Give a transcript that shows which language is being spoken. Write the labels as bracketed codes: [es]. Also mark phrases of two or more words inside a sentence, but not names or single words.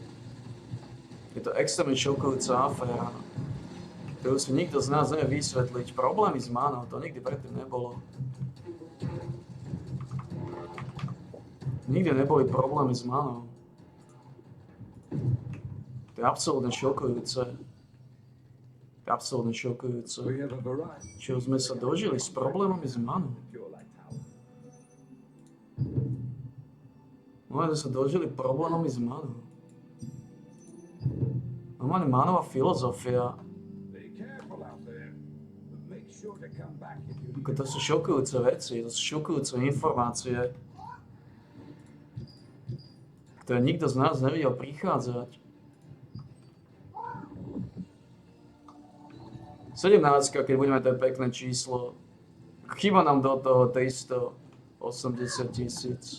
[sk] Je to extrémne šokujúca aféra, ktorú si nikto z nás nevie vysvetliť. Problémy s mánou, to nikdy predtým nebolo. Nikdy neboli problémy s mánou. To je absolútne šokujúce. To je absolútne šokujúce. [en] We have a variety [sk] Čo sme sa dožili s problémami s mánou. [en] of your light tower. [sk] No, sme sa dožili problémami s mánou. Normálne mánová filozofia. [en] Be careful out there. But make sure to come back if you [sk] To sú šokujúce veci, to sú šokujúce informácie, ktoré nikto z nás nevidel prichádzať. 17, keď budeme, to je pekné číslo. Chýba nám do toho 380 000.